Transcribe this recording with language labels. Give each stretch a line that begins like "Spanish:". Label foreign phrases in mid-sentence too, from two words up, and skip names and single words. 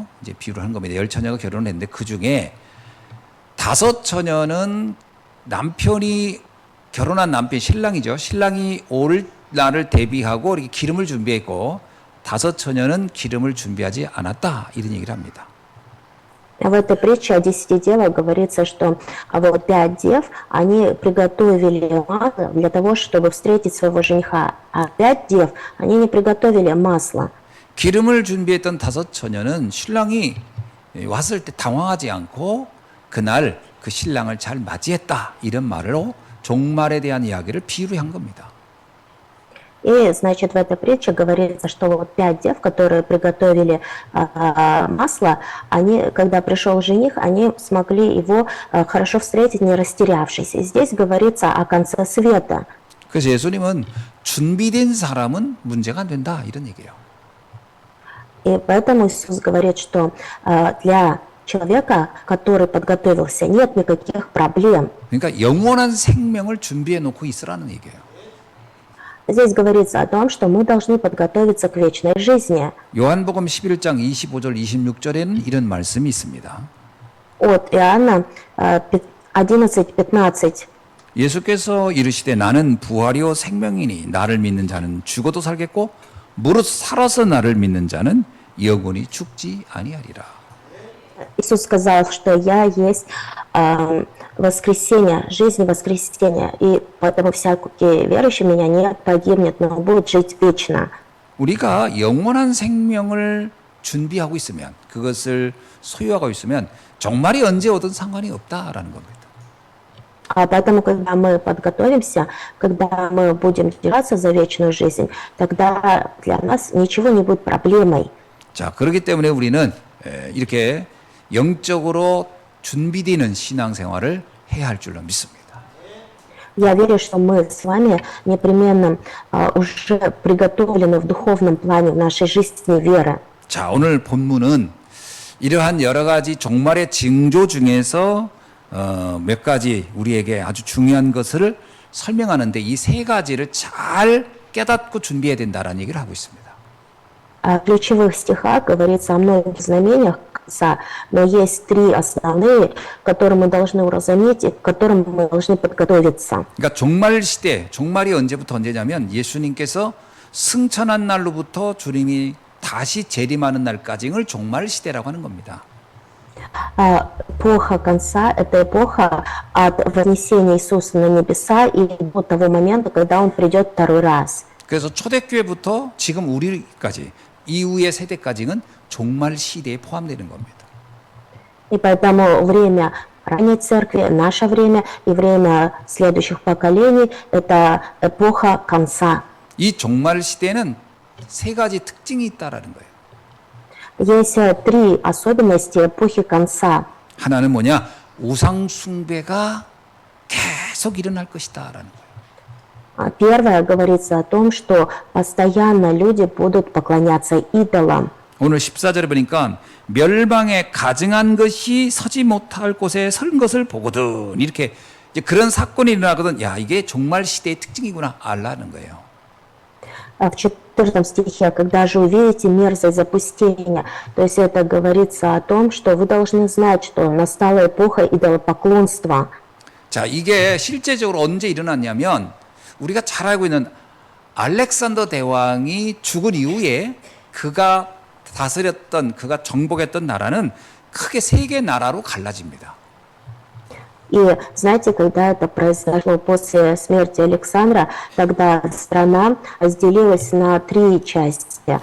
Korean: 이제 비유를 한 겁니다. 열 처녀가 결혼을 했는데 그 중에 5 처녀는 남편이 결혼한 남편 신랑이죠. 신랑이 올 날을 대비하고 이렇게 기름을 준비했고 5 처녀는 기름을 준비하지 않았다. 이런 얘기를 합니다.
Russian: В этой притче о 10 девах говорится, что вот 5 дев, они приготовили масло для того, чтобы встретить своего жениха, а 5 дев, они не приготовили масло.
Korean: 기름을 준비했던 5처녀는 신랑이 왔을 때 당황하지 않고 그날 그 신랑을 잘 맞이했다 이런 말로 종말에 대한 이야기를 비유로 한 겁니다.
Russian: И, значит, в этой притче говорится, что вот 5 дев, которые приготовили масло, они, когда пришел жених, они смогли его хорошо встретить, не растерявшись. И здесь говорится о конце света.
Korean: 그래서 예수님은 준비된 사람은 문제가 안 된다 이런 얘기예요.
Russian: И поэтому Иисус говорит, что для человека, который подготовился, нет никаких проблем.
Korean: 그러니까 영원한 생명을 준비해 놓고 있으라는 얘기예요.
Russian: Здесь говорится о том, что мы должны подготовиться к вечной жизни.
Korean: 요한복음 11장 25절 26절에는 이런 말씀이 있습니다.
Russian: От Иоанна 11:15.
Korean: 예수께서 이르시되 나는 부활이요 생명이니 나를 믿는 자는 죽어도 살겠고 무릇 살아서 나를 믿는 자는 영원히 죽지 아니하리라.
Russian: Иисус сказал, что я есть воскресение, жизнь и воскресение, и поэтому всякий верующий в меня не погибнет, но будет жить вечно.
Korean: 우리가 영원한 생명을 준비하고 있으면 그것을 소유하고 있으면 정말이 언제 오든 상관이 없다라는 겁니다.
Russian: А поэтому, когда мы подготовимся, когда мы будем держаться за вечную жизнь, тогда для нас ничего не будет проблемой.
Korean: 자, 그렇기 때문에 우리는 이렇게 영적으로 준비되는 신앙생활을 해야 할 줄로 믿습니다.
Russian: Я верю, что мы с вами непременно уже приготовлены в духовном плане в нашей жизни веры.
Korean: 자, 오늘 본문은 이러한 여러 가지 종말의 징조 중에서 몇 가지 우리에게 아주 중요한 것을 설명하는데 이 세 가지를 잘 깨닫고 준비해야 된다라는 얘기를 하고 있습니다.
Russian: В ключевых стихах говорится о многих знамениях конца, но есть 3 основные, которые мы должны уразуметь и к которым мы должны подготовиться.
Korean: 그러니까 종말 시대, 종말이 언제부터 언제냐면 예수님께서 승천한 날로부터 주님이 다시 재림하는 날까지를 종말 시대라고 하는 겁니다.
Russian: Эпоха конца – это эпоха от вознесения Иисуса на небеса и до того момента, когда Он придет второй раз.
Korean: 그래서 초대교회부터 지금 우리까지 이후의 세대까지는 종말 시대에 포함되는 겁니다.
Russian: И поэтому время ранней церкви, наше время и время следующих поколений – это эпоха конца.
Korean: 이 종말 시대는 세 가지 특징이 있다라는 거예요.
Russian: Есть 3 особенности эпохи конца.
Korean: 하나는 뭐냐? 우상 숭배가 계속 일어날 것이다라는 거예요.
Russian: Первое говорится о том, что постоянно люди будут поклоняться идолам.
Korean: 오늘 14절에 보니까 멸망에 가증한 것이 서지 못할 곳에 선 것을 보거든 이렇게 이제 그런 사건이 일어나거든. 야, 이게 종말 시대의 특징이구나 알라는 거예요.
Russian: В 14 стихе, когда же увидите мерзость запустения, то есть это говорится о том, что вы должны знать, что настала эпоха идолопоклонства.
Korean: 자, 이게 실제적으로 언제 일어났냐면 우리가 잘 알고 있는 알렉산더 대왕이 죽은 이후에 그가 다스렸던, 그가 정복했던 나라는 크게 세 개 나라로 갈라집니다.
Russian: И знаете, когда это произошло после смерти Александра, тогда страна разделилась на 3 части.